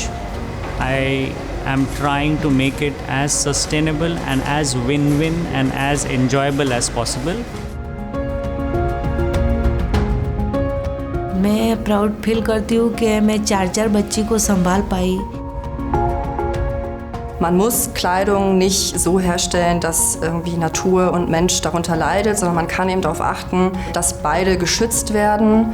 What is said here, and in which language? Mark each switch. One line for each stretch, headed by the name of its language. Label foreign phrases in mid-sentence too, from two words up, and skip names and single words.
English: I am trying to make it as sustainable and as win-win and as enjoyable as possible.
Hindi: मैं
English: proud feel
Hindi: करती हूँ कि मैं 4 बच्ची को संभाल पाई.
German: Man muss Kleidung nicht so herstellen, dass irgendwie Natur und Mensch darunter leidet, sondern man kann eben darauf achten, dass beide geschützt werden.